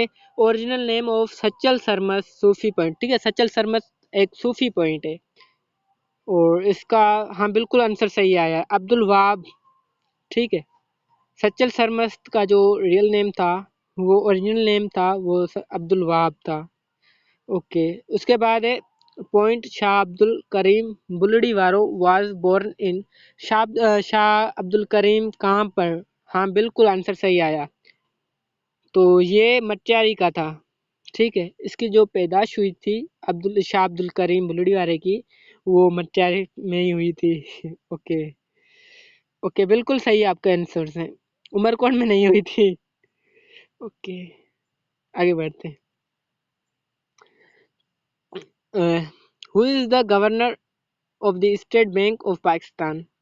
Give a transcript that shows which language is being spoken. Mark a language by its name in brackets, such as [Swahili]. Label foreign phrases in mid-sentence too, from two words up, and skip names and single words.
[English] original name of Sachal Sarmas Sufi point, [Urdu] ٹھیک ہے، سچل سرمس ایک صوفی پوائنٹ ہے. اور اس کا، ہاں بالکل آنسر صحیح آیا، عبدالوہاب، ٹھیک ہے. سچل سرمست کا جو [English] real name [Urdu] تھا، وہ [English] original name [Urdu] تھا، وہ عبدالوہاب تھا. اوکے، اس کے بعد ہے پوائنٹ شاہ عبدالکریم بلڑی وارو [English] was born in. [Urdu] شاہ عبدالکریم کہاں پر? ہاں بالکل آنسر صحیح آیا۔ تو یہ مٹیاری کا تھا، ٹھیک ہے. اس کی جو پیدائش ہوئی تھی شاہ عبدالکریم بلڑی وارے کی، وہ مٹیاری میں ہی ہوئی تھی. [English] okay okay, [Urdu] بالکل صحیح آپ کا آنسر ہے. عمرکوٹ میں نہیں ہوئی تھی۔ اوکے، آگے بڑھتے ہیں. [English] Who is the governor of the State Bank of Pakistan?